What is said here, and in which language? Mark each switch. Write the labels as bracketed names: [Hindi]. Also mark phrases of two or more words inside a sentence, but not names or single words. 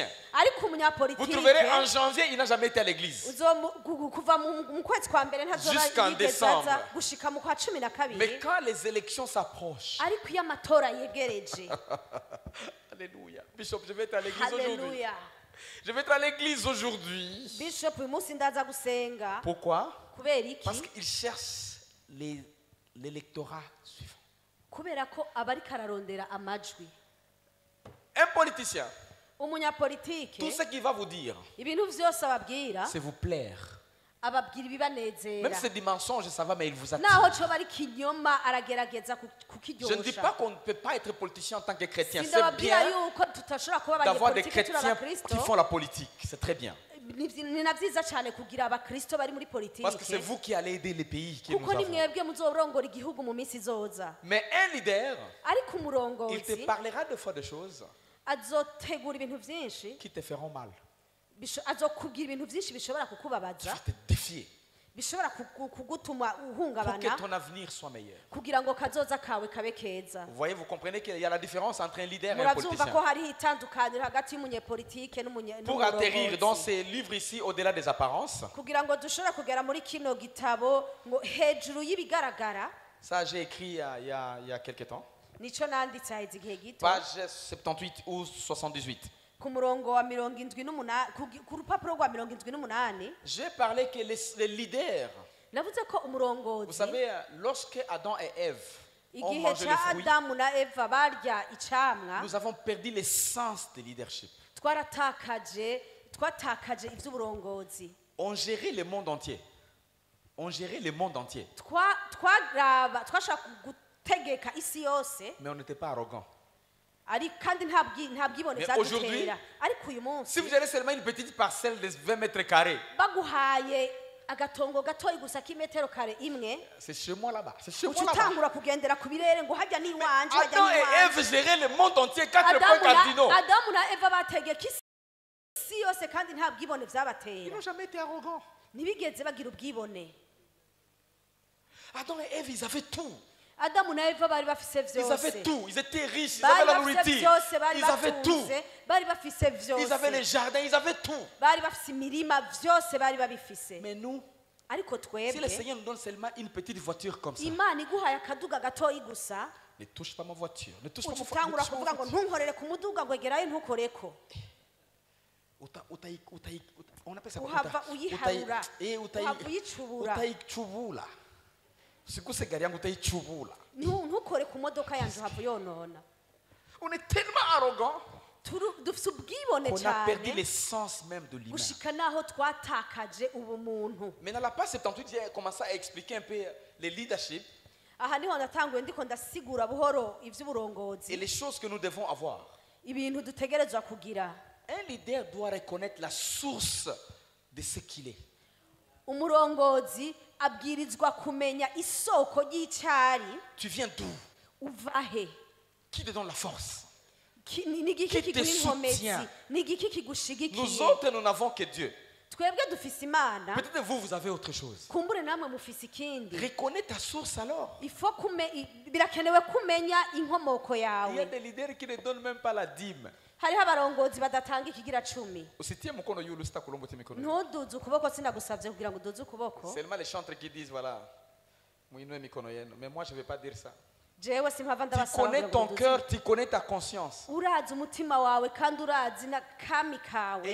[Rundi] Ariko [French] vous [Rundi] umunyapolitike [French] trouverez en janvier, il n'a jamais été à l'église. [Rundi] kuva mu kwezi kwa mbere ntazoba [French] Jusqu'en [Rundi] yigeze [French] décembre. [Rundi] aza gushika mu kwa cumi na kabiri. [French] Mais quand les élections s'approchent, [Rundi] Ariko iyo amatora yegereje, [French] alléluia. Bishop, je vais être à l'église aujourd'hui. [Rundi] haleluya, [French] Je vais être à l'église aujourd'hui. [Rundi] bishop uyu munsi ndaza gusenga. [French] Pourquoi? [Rundi] Kubera iki? [French] Parce qu'il cherche l'électorat suivant. [Rundi] Kubera ko abariko ararondera amajwi. [French] Un politicien, [Rundi] Umunyapolitike [French] tout ce qu'il va vous dire, [Rundi] ibintu vyose ababwira [French] c'est vous plaire. [Rundi] ababwira [French] Même [Rundi] ibibanezera, [French] si c'est des mensonges, ça va, mais il vous attire. [Rundi] naho coba ari kinyoma aragerageza [French] Je ne dis pas [Rundi] kukiryosha. [French] qu'on ne peut pas être politicien en tant que chrétien. C'est [Rundi] Sindababwira [French] bien [Rundi] yuko tutashobora kuba [French] d'avoir des [Rundi] abanyepolitike turi [French] chrétiens [Rundi] abakristo. [French] qui font la politique. C'est très bien. [Rundi] Ni na vyiza cyane kugira abakristo bari muri [French] Parce que c'est [Rundi] politike, [French] vous qui allez aider les pays que nous [Rundi] kuko ni [French] avons. [Rundi] mwebwe muzorongora igihugu mu minsi izoza. [French] Mais un leader, [Rundi] Ariko [French] il te [Rundi] umurongozi [French] parlera des fois de choses [Rundi] azotegura ibintu vyinshi, [French] qui te feront mal. [Rundi] azokubwira ibintu vyinshi bishobora [French] Tu [Rundi] kukubabaza, [French] vas te défier [Rundi] bishobora kugutuma [French] pour que [Rundi] uhungabana [French] ton avenir soit meilleur. [Rundi] kugira ngo kazoza kawe kabe keza. [French] Vous voyez, vous comprenez qu'il y a la différence entre un leader et un [Rundi] Muravyumva ko [French] politicien. [Rundi] hariho itandukaniro hagati y'umunyepolitike [French] Pour atterrir dans [Rundi] n'umurongozi. [French] ces livres ici, au-delà des apparences, [Rundi] Kugira ngo dushobore kugera muri kino gitabo ngo hejuru y'ibigaragara, [French] ça j'ai écrit il y a quelques temps, [Rundi] nico nanditse haheze igihe gito [French] page 78 ou 78. [Rundi] ku murongo wa 78 ku rupapuro rwa 78 [French] J'ai parlé que les leaders, [Rundi] navuze ko [French] vous [Rundi] umurongozi [French] savez, lorsque Adam et Ève [Rundi] igihe [French] mangé le [Rundi] cya [French] fruit, [Rundi] adamu na eva barya icamwa [French] nous avons perdu l'essence de leadership. [Rundi] twatakaje iby'uburongozi. [French] On gérait le monde entier. On gérait le monde entier. [Rundi] Twashaka gutegeka isi yose, [French] Mais on n'était pas arrogant. [Rundi] kandi nta bwibone [French] aujourd'hui, [Rundi] byadutera. Ariko uyu munsi [French] Si vous avez seulement une petite parcelle de 20 mètres carrés, [Rundi] baguhaye agatongo gatoyi gusa k'imetero kare imwe, [French] c'est chez moi là-bas. C'est chez moi [Rundi] uca [French] là-bas. [Rundi] utangura kugendera ku birere ngo hajya n'iwanje, hajya [French] Adam et [Rundi] n'iwanje. [French] Ève géraient le monde entier, 4 points cardinaux. [Rundi] Adamu na Eva bategeka isi yose kandi nta bwibone [French] Ils [Rundi] byabatera. [French] n'ont jamais été arrogants. [Rundi] Ntibigeze bagira ubwibone. [French] Adam et Ève, ils avaient tout. [Rundi] Adamu na Eva bari bafise [French] Ils [Rundi] vyose. [French] avaient tout. Ils étaient riches. Ils [Rundi] Bari [French] avaient la [Rundi] bafise [French] nourriture. [Rundi] vyose, bari [French] Ils avaient tout. [Rundi] batunze, bari bafise [French] Ils avaient les [Rundi] vyose. [French] jardins. Ils avaient tout. [Rundi] Bari bafise imirima vyose bari babifise. [French] Mais nous, [Rundi] Ariko [French] si le [Rundi] twebwe [French] Seigneur nous donne seulement une petite voiture comme ça, [Rundi] Imana iguhaye akaduga gatoyi gusa, [French] ne touche pas ma voiture. Ne touche pas [Rundi] uca [French] ma [Rundi] utangura [French] voiture. [Rundi] kuvuga ngo ntunkorere ku muduga ngo egerayo ntukoreko. [French] On appelle ça quoi? [Rundi] Uhava uyiharura, uhava uyicubura. [Swahili] Utaichubula. Sikuse gari yangu utaichubula. [Rundi] Ntukore ku modoka yanje uhava uyonona. [French] On est tellement arrogant [Rundi] Dufise ubwibone [French] qu'on a perdu [Rundi] cyane [French] l'essence même de l'humain. [Rundi] gushika naho twatakaje ubumuntu. [French] Maintenant, la page 78 j'ai commencé à expliquer un peu le leadership [Rundi] Aha niho natanguye ndiko ndasigura buhoro [French] et [Rundi] ivy'uburongozi, [French] les choses que nous devons avoir. [Rundi] ibintu dutegerezwa kugira. [French] Un leader doit reconnaître la source de ce qu'il est. [Rundi] Umurongozi abwirizwa kumenya isoko ry'icyari, [French] Tu viens d'où? [Rundi] uvahe, [French] Qui te donne la force? [Rundi] ni igiki [French] Qui te [Rundi] kiguha inkomezi, [French] soutient? [Rundi] ni igiki [French] Nous [Rundi] kigushigikiye. [French] autres, nous n'avons que Dieu. [Rundi] Twebwe dufise Imana, [French] Peut-être vous, vous avez autre chose. [Rundi] kumbure namwe mufise ikindi. [French] Reconnais ta source alors. [Rundi] Birakenewe kumenya inkomoko [French] Il y a [Rundi] yawe. [French] des leaders qui ne donnent même pas la dîme. [Rundi] Hariho abarongozi badatanga ikigira cumi. [Swahili] Usitie mkono yule sitakulomba mikono. [Rundi] Ntuduze ukuboko, sinagusabye kugira ngo uduze ukuboko. [French] Seulement les chantres qui disent voilà. [Swahili] Muinue mikono yenu. [French] Mais moi je vais pas dire ça. [Rundi] Jewe simpava [French] Tu [Rundi] ndabasaba [French] connais [Rundi] kugira [French] ton [Rundi] ngo [French] cœur, [Rundi] uduze. [French] tu connais ta conscience. [Rundi] Urazi umutima wawe kandi urazi na kami [French] Et il [Rundi] kawe.